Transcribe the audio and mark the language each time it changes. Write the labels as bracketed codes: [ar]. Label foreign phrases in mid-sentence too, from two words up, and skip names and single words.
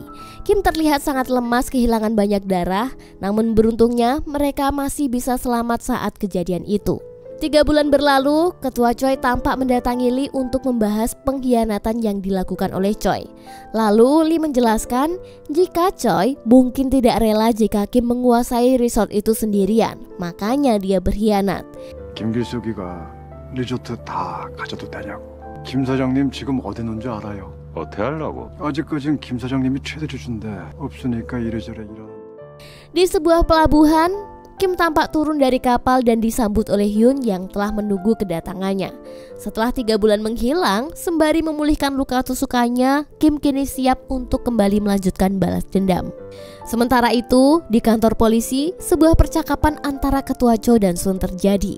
[id] Kim terlihat sangat lemas, kehilangan banyak darah, namun beruntungnya mereka masih bisa selamat saat kejadian itu. 3 bulan berlalu, Ketua Choi tampak mendatangi Lee untuk membahas pengkhianatan yang dilakukan oleh Choi. Lalu Lee menjelaskan jika Choi mungkin tidak rela jika Kim menguasai resort itu sendirian, makanya dia berkhianat. [ko] 김길석이가 리조트 다 가져도 되냐고. 김 사장님 지금 어디 있는 줄 알아요? 어떻게 하려고? 아직까진 김 사장님이 최대 주주인데 없으니까 이래저래 이러는데. [id] Di sebuah pelabuhan, Kim tampak turun dari kapal dan disambut oleh Hyun yang telah menunggu kedatangannya. Setelah 3 bulan menghilang, sembari memulihkan luka tusukannya, Kim kini siap untuk kembali melanjutkan balas dendam. Sementara itu, di kantor polisi, sebuah percakapan antara Ketua Cho dan Sun terjadi.